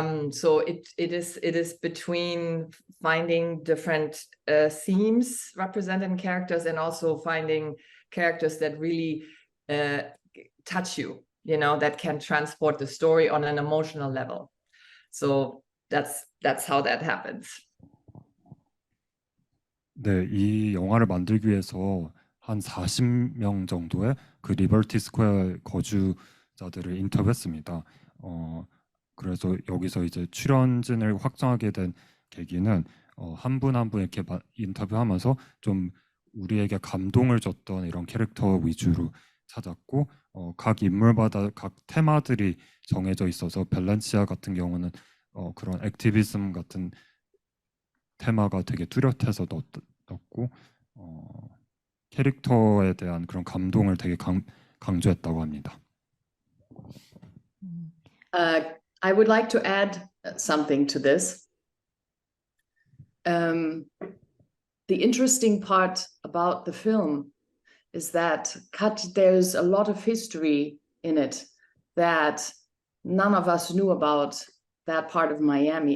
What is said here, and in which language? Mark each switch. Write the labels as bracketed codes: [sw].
[en] So it is between finding different themes represented in characters, and also finding characters that really touch you, you know, that can transport the story on an emotional level. So that's how that happens. [ko] 네, 이 영화를 만들기 위해서 한 40명 정도의 그 리버티 스퀘어 거주자들을 인터뷰했습니다. 그래서 여기서 이제 출연진을 확정하게 된 계기는 한 분 한 분 이렇게 인터뷰하면서 좀 우리에게 감동을 줬던 이런 캐릭터 위주로 찾았고, 각 인물마다 각 테마들이 정해져 있어서 밸런시아 같은 경우는 그런 액티비즘 같은 테마가 되게 뚜렷해서 넣었고, 캐릭터에 대한 그런 감동을 되게 강조했다고 합니다. [en] I would like to add something to this. The interesting part about the film is that there's a lot of history in it that none of us knew about, that part of Miami.